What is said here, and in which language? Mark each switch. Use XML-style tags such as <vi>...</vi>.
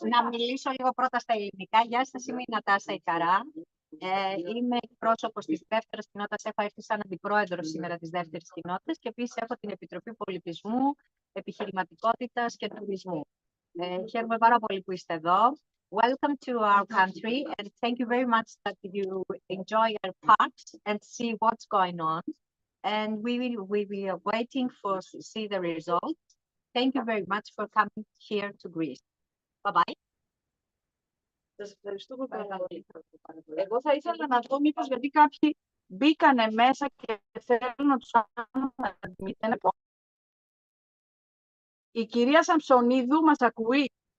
<el>Να μιλήσω λίγο πρώτα στα ελληνικά. Γεια σας, είμαι η Νατάσα η Καρά. Είμαι εκπρόσωπος της δεύτερης κοινότητας. Έχω έρθει σαν αντιπρόεδρος σήμερα της δεύτερης κοινότητας και επίσης έχω την Επιτροπή Πολιτισμού, Επιχειρηματικότητας και Τουρισμού. Χαίρομαι πάρα πολύ που είστε εδώ.</el> <en>Welcome to our country and thank you very much that you enjoy our parks and see what's going on. And we are waiting for see the results. Thank you very much for coming here to Greece. Bye-bye.</en> <el>Σας ευχαριστούμε πάρα πολύ. Εγώ θα ήθελα να δω μήπως γιατί κάποιοι μπήκανε μέσα και θέλουν να τους κάνουν να αντιμετωπίσουν. Η κυρία Σαμψονίδου μας ακούει.</el>